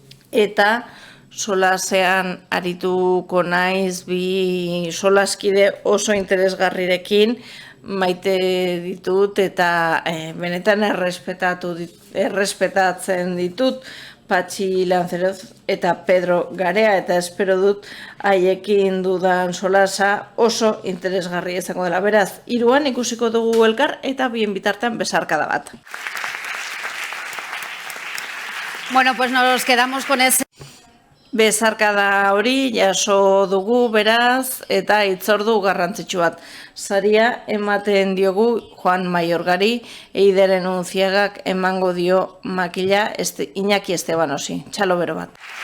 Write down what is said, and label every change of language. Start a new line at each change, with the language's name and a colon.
Basque: eta solasean arituko naiz 2 solaskide oso interesgarrirekin, maite ditut eta benetan errespetatzen ditut, Patxi Lanceroz eta Pedro Garea, eta espero dut haiekin dudan solasa oso interesgarri izango dela. Beraz, 3an ikusiko dugu elkar eta bien bitartean besarkada bat.
Spanish: Bueno, pues nos quedamos con ese.
Basque: Besarkada hori jaso dugu beraz eta hitzordu garrantzitsu bat. Saria ematen diogu Juan Mayorgari, Eideren Untziagak emango dio makila Iñaki Estebanosi. Txalo bero bat.